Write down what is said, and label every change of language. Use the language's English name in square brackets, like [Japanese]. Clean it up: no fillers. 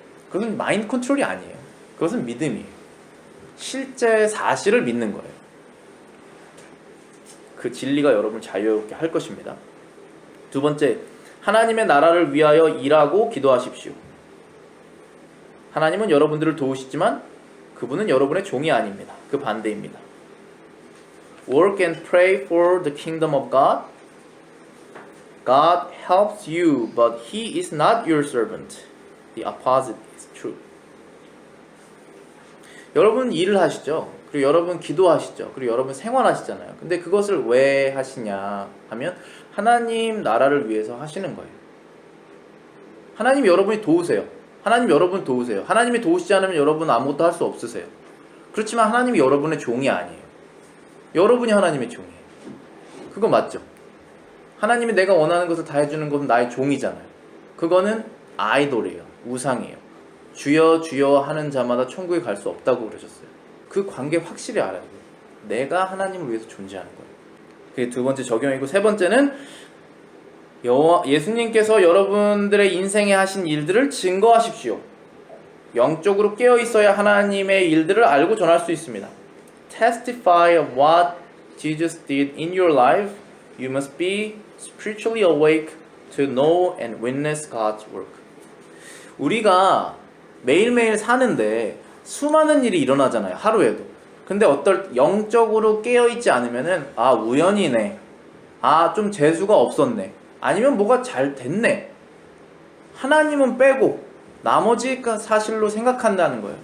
[Korean] 그것은 마인드 컨트롤이 아니에요. 그것은 믿음이에요. 실제 사실을 믿는 거예요. 그 진리가 여러분을 자유롭게 할 것입니다. 두 번째, 하나님의 나라를 위하여 일하고 기도하십시오. 하나님은 여러분들을 도우시지만 그분은 여러분의 종이 아닙니다. 그 반대입니다. [English] Work and pray for the kingdom of God. God helps you, but He is not your servant. The opposite is true. [Korean] 여러분 일을 하시죠. 그리고 여러분 기도하시죠. 그리고 여러분 생활하시잖아요. 근데 그것을 왜 하시냐 하면 하나님 나라를 위해서 하시는 거예요. 하나님 여러분이 도우세요. 하나님 여러분 도우세요. 하나님이 도우시지 않으면 여러분 아무것도 할 수 없으세요. 그렇지만 하나님이 여러분의 종이 아니에요. 여러분이 하나님의 종이에요. 그거 맞죠? 하나님이 내가 원하는 것을 다 해주는 것은 나의 종이잖아요. 그거는 아이돌이에요. 우상이에요. 주여 주여 하는 자마다 천국에 갈 수 없다고 그러셨어요. 그 관계 확실히 알아야 돼요. 내가 하나님을 위해서 존재하는 거예요. 그게 두 번째 적용이고, 세 번째는 예수님께서 여러분들의 인생에 하신 일들을 증거하십시오. 영적으로 깨어 있어야 하나님의 일들을 알고 전할 수 있습니다. [English] Testify of what Jesus did in your life. You must be spiritually awake to know and witness God's work. [Korean] 우리가 매일매일 사는데 수많은 일이 일어나잖아요. 하루에도. 근데 영적으로 깨어있지 않으면은 우연이네. 좀 재수가 없었네. 아니면 뭐가 잘 됐네. 하나님은 빼고 나머지 사실로 생각한다는 거예요.